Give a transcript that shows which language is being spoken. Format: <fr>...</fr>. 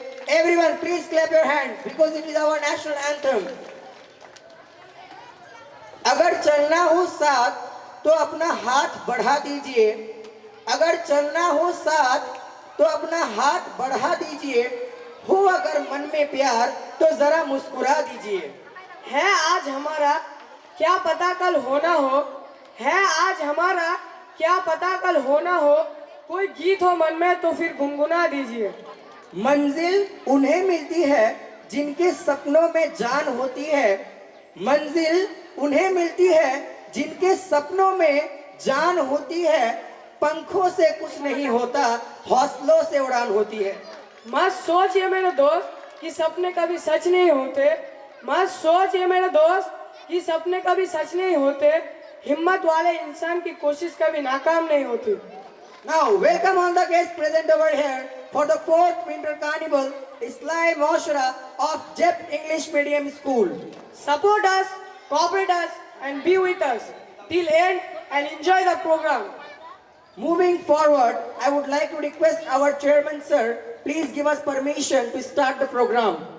<en>Everyone please clap your hands because it is our national anthem.</en> <hi>अगर चलना हो साथ तो अपना हाथ बढ़ा दीजिए अगर चलना हो साथ तो अपना हाथ बढ़ा दीजिए हो अगर मन में प्यार तो जरा मुस्कुरा दीजिए है आज हमारा क्या पता कल होना हो है आज हमारा क्या पता कल होना हो कोई गीत हो मन में तो फिर गुनगुना दीजिए मंजिल उन्हें मिलती है जिनके सपनों में जान होती है मंजिल उन्हें मिलती है जिनके सपनों में जान होती है पंखों से कुछ नहीं होता हौसलों से उड़ान होती है मत सोचिए मेरे दोस्त कि सपने कभी सच नहीं होते मत सोचिए मेरे दोस्त कि सपने कभी सच नहीं होते हिम्मत वाले इंसान की कोशिश कभी नाकाम नहीं होती</hi> <en>Now welcome all the guests present over here for the 4th Winter Carnival Islami Mashra of JEP English Medium School. Support us, cooperate us and be with us till end and enjoy the program. Moving forward, I would like to request our chairman sir, please give us permission to start the program.</en>